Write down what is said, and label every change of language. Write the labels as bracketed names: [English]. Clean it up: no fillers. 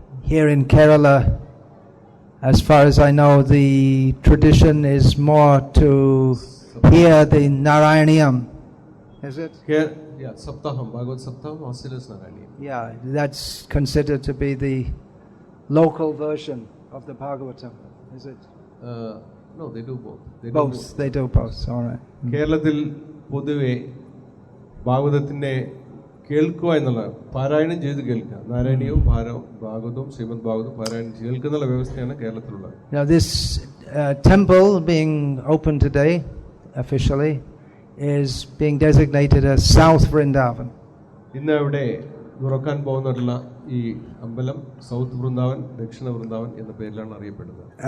[English] Here in Kerala, as far as I know, the tradition is more to hear the Narayaniyam. Is it? Yeah, Saptaham, Bhagavad Saptaham, Asilas Narayaniyam. Yeah, that's considered to be the local version of the Bhagavatam. Is it? No, they do both. They do both. All right. [Malayalam] കേരളത്തിൽ പൊതുവെ ഭാഗവതത്തിനെ കേൾക്കുക എന്നുള്ള, പാരായണം ചെയ്ത് കേൾക്കുക, നാരായണീയവും ഭാഗവതവും ശ്രീമദ് ഭാഗവതവും പാരായണം കേൾക്കുന്ന വ്യവസ്ഥയാണ് കേരളത്തിലുള്ളത്. [English] Now this temple being open today officially is being designated as South Vrindavan. [Malayalam] ഇന്ന് ഇവിടെ തുറക്കാൻ പോകുന്നുള്ള ഈ അമ്പലം സൗത്ത് വൃന്ദാവൻ, ദക്ഷിണ വൃന്ദാവൻ എന്ന പേരിലാണ് അറിയപ്പെടുന്നത്.